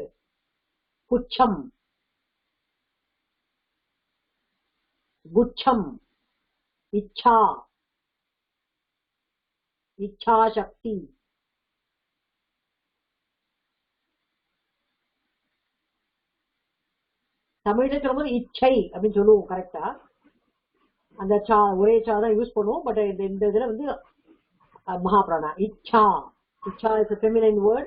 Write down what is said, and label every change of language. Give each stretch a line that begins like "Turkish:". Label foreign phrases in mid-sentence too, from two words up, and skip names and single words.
Tamil: புச்சம் குச்சம் இச்சா, இச்சா சக்தி. தமிழ்ல சொல்லும்போது இச்சை அப்படின்னு சொல்லுவோம் கரெக்டா. அந்த சா ஒரே சா தான் யூஸ் பண்ணுவோம். பட் இந்த இதுல வந்து Mahaprana. Ichha.
English: Ichha is a feminine word.